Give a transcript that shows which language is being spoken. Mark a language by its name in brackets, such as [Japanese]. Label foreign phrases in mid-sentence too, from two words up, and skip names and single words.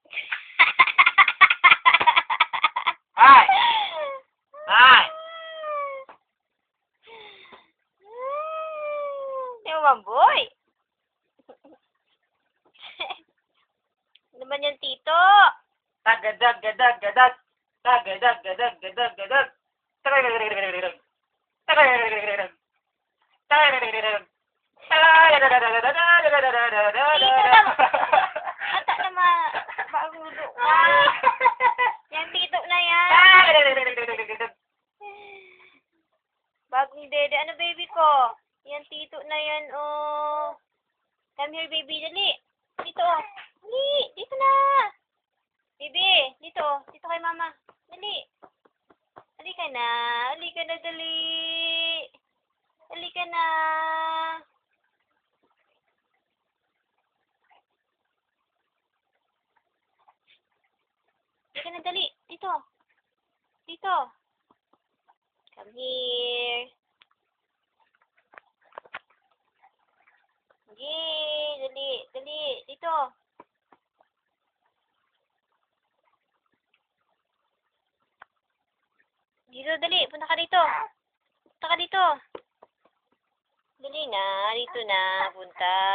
[Filipino] Hi. Hi. Di mo mamboy. Ano naman yung tito? Tagadag, gadag, gadag. Tagadag, gadag, gadag, gadag. Tagadag, gadag, gadag. Tagadag, gadag, gadag. Tagadag, gadag. Ata naman. Bagulo ka. Yan, tito na yan. Bagong dede. Ano, baby ko? Yan, tito na yan, [English] oh. Come here, baby. [Filipino] Dali. Dito, oh. Dali. Dito na. Baby, dito. Dito kay mama. Dali. Dali ka na. Dali ka na, dali. Dali ka na. Dali ka na, dali. Dito. Dito. [English] Come here. Yay! [Filipino] Dali. Dali. Dito. Dito, dali. Punta ka dito. Punta ka dito. Dali na. Dito na. Punta.